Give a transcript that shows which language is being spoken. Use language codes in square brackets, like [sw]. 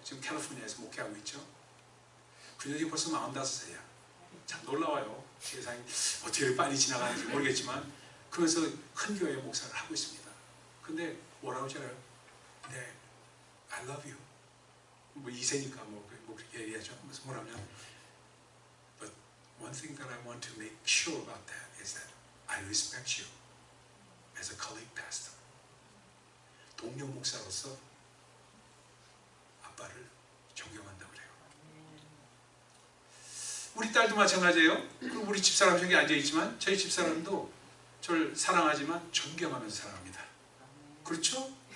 [ko] 지금 캘리포니아에서 목회하고 있죠. 그녀이 벌써 45살이야. 참 놀라워요. 세상이 어떻게 빨리 지나가는지 모르겠지만 그러면서 큰 교회 목사를 하고 있습니다. 근데 뭐라고 하잖아요. 네, [en] I love you. [ko] 뭐 2세니까 뭐 그렇게 얘기하죠. 그래서 뭐라면 [en] But one thing that I want to make sure about that is that I respect you as a colleague pastor. [ko] 동료 목사로서 아빠를 존경한다고 그래요. 우리 딸도 마찬가지예요. 우리 집사람 저기 앉아있지만 저희 집사람도 저를 사랑하지만 존경하면서 사랑합니다. 그렇죠?